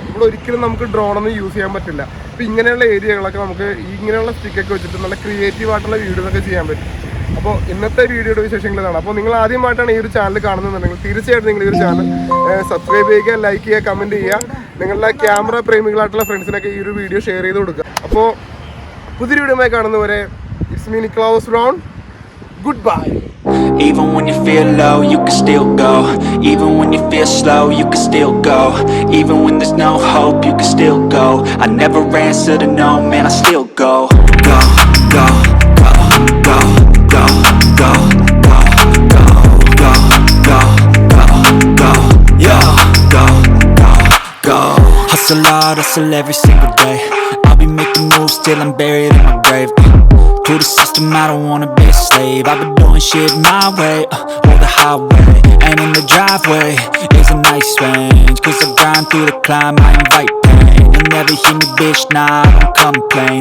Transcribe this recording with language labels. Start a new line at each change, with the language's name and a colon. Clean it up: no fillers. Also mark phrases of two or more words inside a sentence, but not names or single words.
Malayalam: ഇവിടെ ഒരിക്കലും നമുക്ക് ഡ്രോണൊന്നും യൂസ് ചെയ്യാൻ പറ്റില്ല. അപ്പോൾ ഇങ്ങനെയുള്ള ഏരിയകളൊക്കെ നമുക്ക് ഇങ്ങനെയുള്ള സ്റ്റിക്കൊക്കെ വെച്ചിട്ട് നല്ല ക്രിയേറ്റീവ് ആയിട്ടുള്ള വീഡിയോസൊക്കെ ചെയ്യാൻ പറ്റും. അപ്പോൾ ഇന്നത്തെ വീഡിയോയുടെ വിശേഷങ്ങൾ ഇതാണ്. അപ്പോൾ നിങ്ങൾ ആദ്യമായിട്ടാണ് ഈ ഒരു ചാനൽ കാണുന്നുണ്ടെങ്കിൽ തീർച്ചയായിട്ടും നിങ്ങൾ ഈ ഒരു
English: channel subscribe
Malayalam: ചെയ്യുക, ലൈക്ക് ചെയ്യുക, കമൻറ്റ് ചെയ്യുക. നിങ്ങളുടെ ക്യാമറ പ്രേമികളായിട്ടുള്ള ഫ്രണ്ട്സിനൊക്കെ ഈ ഒരു
English: video share
Malayalam: ചെയ്ത് കൊടുക്കുക. അപ്പോൾ പുതിയൊരു വീഡിയോയുമായി കാണുന്നവരെ
English: it's me
Malayalam: നിക്ലാസ് ബ്രൗൺ.
English: Goodbye. Even when you feel low, you can still go. Even when you feel slow, you can still go. Even when there's no hope, you can still go. I never answer to no, man, I still go. Go, go, go, go, go, go, go, go, go, go, go, go, yeah, go, go, go. Hustle hard, hustle every single day. I'll be making moves till I'm buried in my grave. To the system, I don't wanna be a slave. I've been doing shit my way, or the highway. And in the driveway is a nice range. Cause I grind through the climb, I invite pain. You'll never hear me, bitch, nah, I don't complain.